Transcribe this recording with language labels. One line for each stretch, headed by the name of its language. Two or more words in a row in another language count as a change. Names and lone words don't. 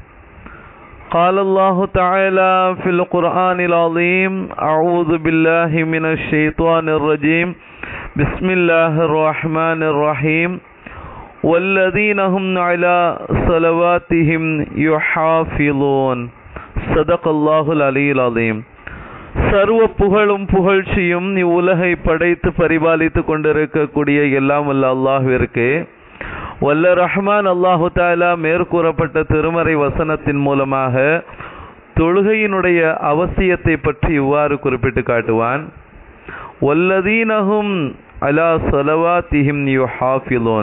Arabic: قال الله تعالى في القرآن العظيم: أعوذ بالله من الشيطان الرجيم. بسم الله الرحمن الرحيم. والذين هم على صلواتهم يحافظون. صدق الله العلي العظيم.
Tamil: சர்வ புகழும் புகழ்ச்சியும் இவ்வுலகை படைத்து பரிபாலித்து கொண்டிருக்கக்கூடிய எல்லாம் வல்ல அல்லாஹ்விற்கு, வல்ல
Arabic: رحمان الله تعالى
Tamil: மேற்கூறப்பட்ட திருமறை வசனத்தின் மூலமாக தொழுகையினுடைய அவசியத்தை பற்றி இவ்வாறு குறிப்பிட்டு காட்டுவான்:
Arabic: والذين هم على صلواتهم يحافظون.